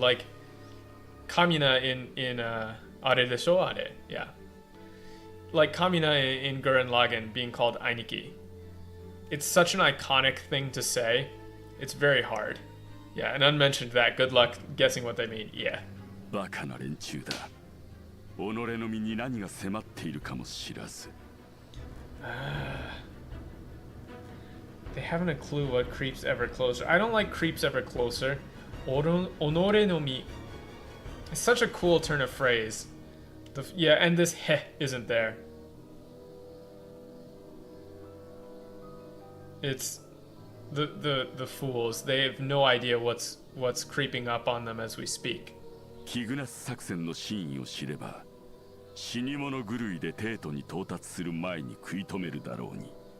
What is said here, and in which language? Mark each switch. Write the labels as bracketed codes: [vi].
[en] Like Kamina in [ja] Are desho Are, [en] yeah. Like Kamina in Gurren Lagann being called Ainiki. It's such an iconic thing to say. It's very hard. Yeah, and unmentioned that. Good luck guessing what they mean. Yeah. [ja] バカな連中だ。己の身に何が迫っているかも知らず。 [en] They haven't a clue what creeps ever closer. I don't like creeps ever closer. Onore no mi. It's such a cool turn of phrase. Yeah, and this he isn't there. It's the fools. They have no idea what's creeping up on them as we speak. [ja] キグナス作戦の真意を知れば、死に物狂いでテートに到達する前に食い止めるだろうに。